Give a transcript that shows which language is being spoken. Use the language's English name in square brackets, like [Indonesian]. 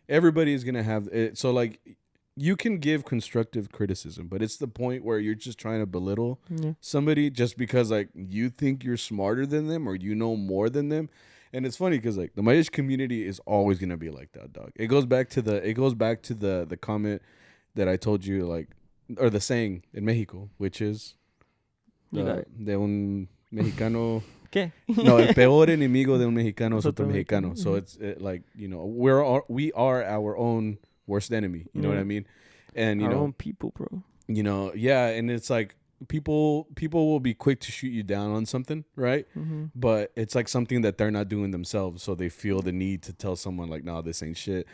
[English] Everybody is gonna have it. So like, you can give constructive criticism, but it's the point where you're just trying to belittle somebody just because like you think you're smarter than them or you know more than them. And it's funny because like the Mariachi community is always gonna be like that, dog. It goes back to the comment that I told you, like, or the saying in Mexico, which is [Spanish] de un mexicano. ¿Qué? No, el peor enemigo de un mexicano es otro mexicano. [English] So it's like, you know, we are our own worst enemy. You know what I mean? And you our know, own people, bro. You know, yeah, and it's like people will be quick to shoot you down on something, right? Mm-hmm. But it's like something that they're not doing themselves, so they feel the need to tell someone like, "No, this ain't shit.